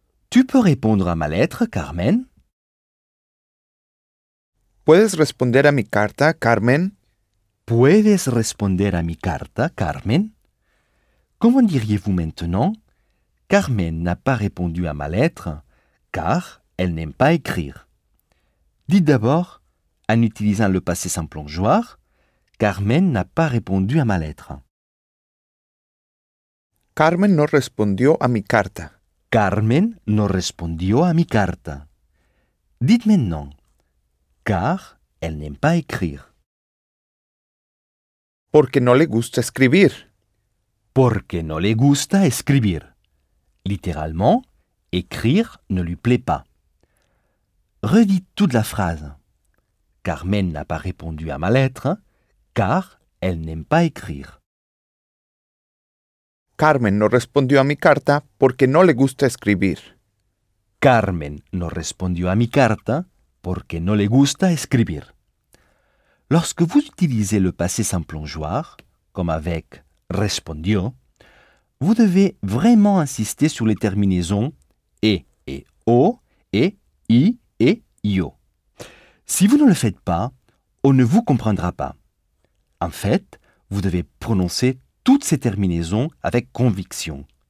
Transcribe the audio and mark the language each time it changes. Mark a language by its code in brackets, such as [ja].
[fr] Tu peux répondre à ma lettre, Carmen? [es] ¿Puedes responder a mi carta, Carmen? ¿Puedes responder a mi carta, Carmen? [fr] Comment diriez-vous maintenant? Carmen n'a pas répondu à ma lettre, car elle n'aime pas écrire. Dites d'abord, en utilisant le passé sans plongeoir, Carmen n'a pas répondu à ma lettre. [es] Carmen no respondió a mi carta. Carmen no respondió a mi carta. [fr] Dites maintenant, car elle n'aime pas écrire. [es] Porque no le gusta escribir. Porque no le gusta escribir. [fr] Littéralement, écrire ne lui plaît pas. Redis toute la phrase. Carmen n'a pas répondu à ma lettre, car elle n'aime pas écrire. [es] Carmen no respondió a mi carta porque no le gusta escribir. Carmen no respondió a mi carta porque no le gusta escribir. [fr] Lorsque vous utilisez le passé simple en joueur, comme avec « respondió », vous devez vraiment insister sur les terminaisons « e » et « o » et « i » et « io ». Si vous ne le faites pas, on ne vous comprendra pas. En fait, vous devez prononcer toutes ces terminaisons avec conviction.